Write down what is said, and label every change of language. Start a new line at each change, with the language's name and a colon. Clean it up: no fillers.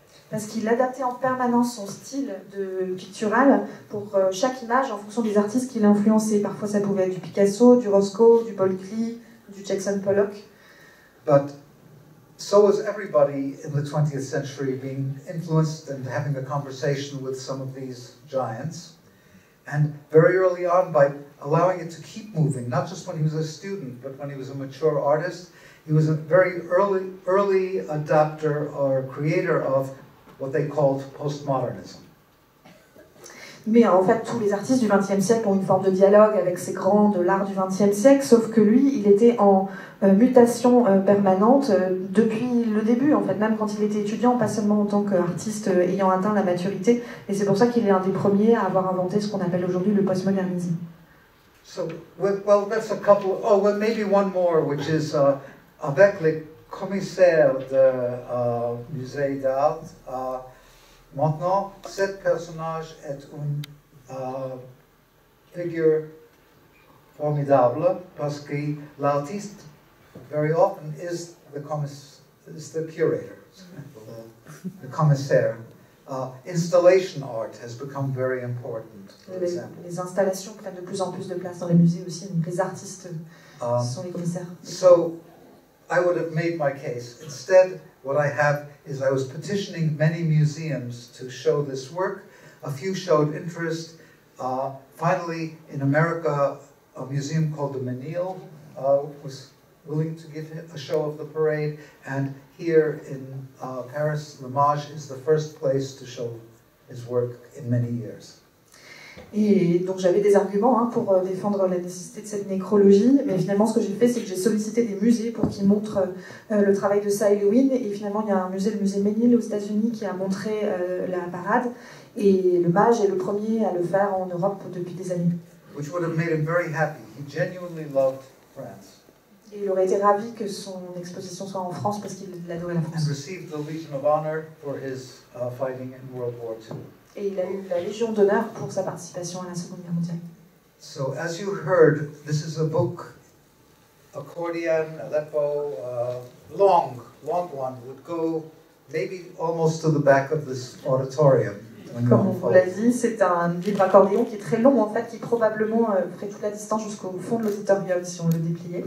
French: Parce qu'il adaptait en permanence son style pictural pour chaque image en fonction des artistes qu'il influençait. Parfois ça pouvait être du Picasso, du Roscoe, du Paul Klee, du Jackson Pollock.
English: But so was everybody in the 20th century being influenced and having a conversation with some of these giants. And very early on, by allowing it to keep moving, not just when he was a student, but when he was a mature artist, he was a very early adapter or creator of what they called postmodernism.
French: Mais en fait, tous les artistes du XXe siècle ont une forme de dialogue avec ces grands de l'art du XXe siècle, sauf que lui, il était en mutation permanente depuis le début, en fait, même quand il était étudiant, pas seulement en tant qu'artiste ayant atteint la maturité, et c'est pour ça qu'il est un des premiers à avoir inventé ce qu'on appelle aujourd'hui le postmodernisme.
English: So, well, that's a couple. Oh, well, maybe one more, which is
French: avec les commissaires du musée d'art. Maintenant, cet personnage est une figure formidable parce que l'artiste,
English: very often,
French: is the curator, the commissaire.
English: Installation art has become very important, for example.
French: Les installations prennent de plus en plus de place dans les musées aussi, donc les artistes sont les commissaires.
English: So, I would have made my case. Instead, what I have is I was petitioning many museums to show this work. A few showed interest. Finally, in America, a museum called the Menil was willing to give a show of the parade. And here in Paris, L'Image is the first place to show his work in many years.
French: Et donc j'avais des arguments pour défendre la nécessité de cette nécrologie, mais finalement ce que j'ai fait, c'est que j'ai sollicité des musées pour qu'ils montrent le travail de Cy Lewin, et finalement il y a un musée, le musée Menil aux États-Unis, qui a montré la parade, et le Mage est le premier à le faire en Europe depuis des années.
English: Which would have made him very happy. He genuinely loved France.
French: Et il aurait été ravi que son exposition soit en France parce qu'il adorait la
English: And
French: France.
English: received the Legion of Honor for his fighting in World War II.
French: Et il a eu la Légion d'honneur pour sa participation à la Seconde Guerre mondiale.
English: So, as you heard, this is a book, accordion, Aleppo, long one, would go maybe almost to the back of this auditorium.
French: Comme on vous l'a dit, c'est un livre accordéon qui est très long en fait, qui probablement ferait toute la distance jusqu'au fond de l'auditorium si on le dépliait.